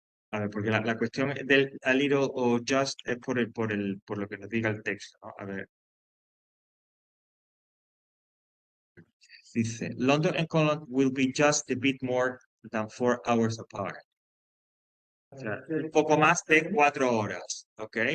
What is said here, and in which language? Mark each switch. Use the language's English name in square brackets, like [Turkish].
[Spanish] A ver, porque la cuestión del a little o just es por lo que nos diga el texto, ¿no? A ver, dice, [English] London and Cologne will be just a bit more than 4 hours apart. [Spanish] O sea, un poco más de 4 horas, ¿ok?